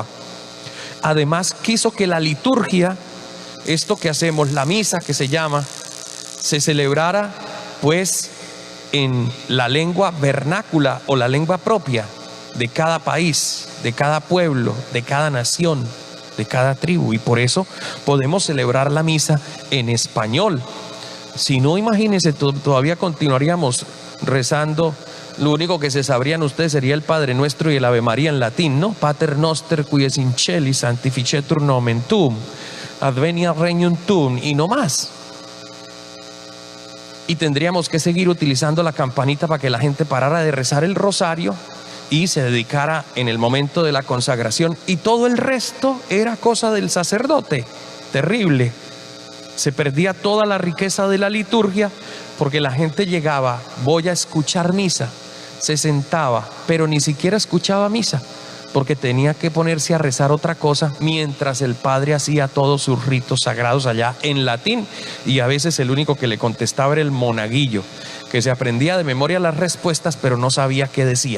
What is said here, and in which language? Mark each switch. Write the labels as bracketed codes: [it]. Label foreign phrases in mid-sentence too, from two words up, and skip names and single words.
[es] Además, quiso que la liturgia, esto que hacemos, la misa que se llama, se celebrara pues en la lengua vernácula o la lengua propia de cada país, de cada pueblo, de cada nación, de cada tribu. Y por eso podemos celebrar la misa en español. Si no, imagínense, todavía continuaríamos rezando. Lo único que se sabrían ustedes sería el Padre Nuestro y el Ave María en latín, ¿no? [la] Pater noster qui es in celi, sanctificetur nomen tuum, adveniat regnum tuum, [es] y no más. Y tendríamos que seguir utilizando la campanita para que la gente parara de rezar el rosario y se dedicara en el momento de la consagración, y todo el resto era cosa del sacerdote. Terrible. Se perdía toda la riqueza de la liturgia, porque la gente llegaba: voy a escuchar misa, se sentaba, pero ni siquiera escuchaba misa, porque tenía que ponerse a rezar otra cosa mientras el padre hacía todos sus ritos sagrados allá en latín, y a veces el único que le contestaba era el monaguillo, que se aprendía de memoria las respuestas pero no sabía qué decía.